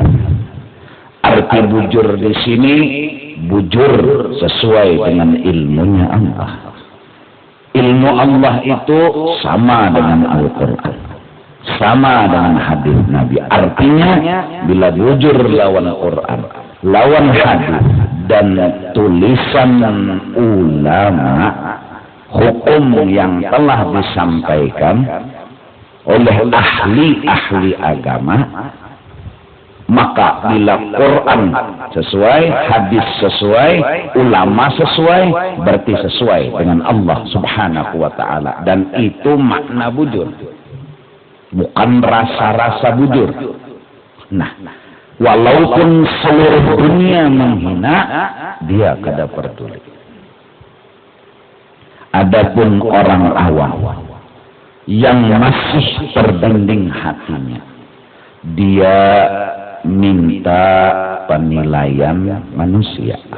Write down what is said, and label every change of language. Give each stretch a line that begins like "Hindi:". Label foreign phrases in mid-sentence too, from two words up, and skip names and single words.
Banjar: Arti bujur di sini bujur sesuai dengan ilmunya Allah.
Indonesian: Ilmu Allah itu sama dengan Al-Quran, sama dengan hadis Nabi.
Banjar: Artinya bila bujur lawan Quran, lawan hadis dan tulisan ulama, hukum yang telah disampaikan oleh ahli-ahli agama, maka bila Quran sesuai, hadis sesuai, ulama sesuai, berarti sesuai dengan Allah
Arabic: Subhanahu wa ta'ala.
Indonesian: Dan itu makna bujur, bukan rasa-rasa bujur.
Banjar: Nah, walaupun seluruh dunia menghina, dia kada peduli.
Indonesian: Adapun orang awam yang masih terbimbing hatinya, dia minta penilaian manusia.